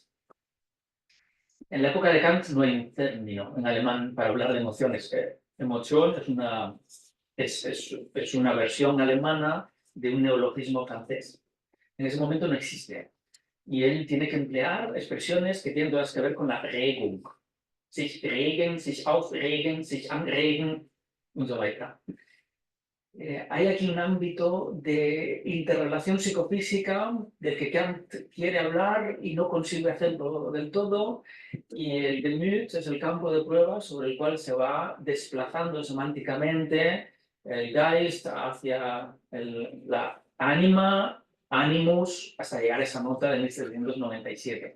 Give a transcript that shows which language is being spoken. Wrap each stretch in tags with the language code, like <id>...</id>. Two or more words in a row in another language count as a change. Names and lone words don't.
<es>En la época de Kant no hay un término en alemán para hablar de emociones. Emoción es una versión alemana de un neologismo francés. En ese momento no existe. Y él tiene que emplear expresiones que tienen todas que ver con la Regung.</es> <de>Sich regen, sich aufregen, sich anregen und so weiter.</de> <es>Hay aquí un ámbito de interrelación psicofísica del que Kant quiere hablar y no consigue hacerlo del todo, y el Gemüt es el campo de prueba sobre el cual se va desplazando semánticamente el Geist hacia la</es> <la>anima, animus,</la> <es>hasta llegar a esa nota de 1797.</es>